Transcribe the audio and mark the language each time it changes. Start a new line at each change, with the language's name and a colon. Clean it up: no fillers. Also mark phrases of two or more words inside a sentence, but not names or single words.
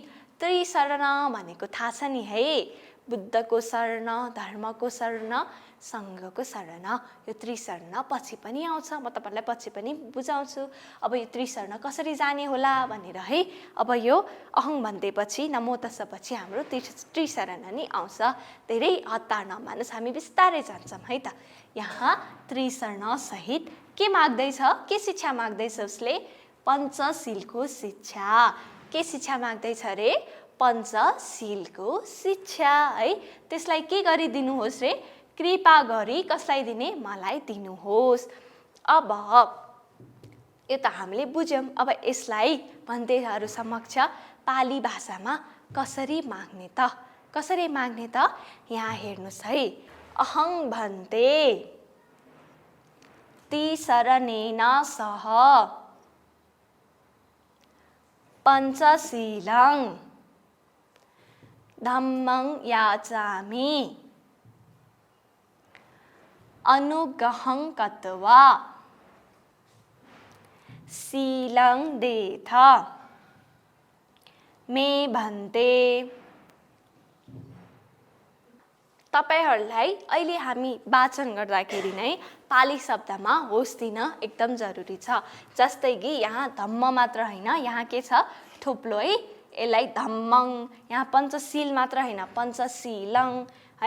Nepali: त्रिशर्ण भनेको थाहा छ नि है? बुद्धको शरण, धर्मको शरण, सङ्घको शरण। यो त्रिशर्ण पछि पनि आउँछ, म तपाईहरुलाई पछि पनि बुझाउँछु। अब यो त्रिशर्ण कसरी जाने होला भनेर है। अब यो अहङ भन्दैपछि
Pali: नमो तस्स
Nepali: पछि हाम्रो त्रिशरण नि आउँछ। धेरै हतार नमान्नुस्, हामी बिस्तारै जान्छौँ है त। यहाँ त्रिशर्ण सहित के माग्दैछ? के शिक्षा माग्दैछ उसले? पञ्चशीलको शिक्षा। के शिक्षा माग्दैछ रे? पञ्चशीलको शिक्षा है। त्यसलाई के गरिदिनुहोस् रे? कृपा गरी कसलाई दिने? मलाई दिनुहोस्। अब यो त हामीले बुझ्यौँ। अब यसलाई भन्तेहरू समक्ष पाली भाषामा कसरी माग्ने त? कसरी माग्ने त? यहाँ हेर्नुहोस् है।
Pali: अहङ भन्ते त्रिशरणेन सह पञ्चशीलं धम्मं याचामि अनुगहं कत्वा शीलं देथ मे भन्ते।
Nepali: तपाईहरूलाई अहिले हामी वाचन गर्दाखेरि नै पाली शब्दमा होस दिन एकदम जरुरी छ। जस्तै कि यहाँ धम्म मात्र होइन, यहाँ के छ थुप्लो है, यसलाई धम्मङ, यहाँ पञ्चशील मात्र होइन पञ्चशीलङ है।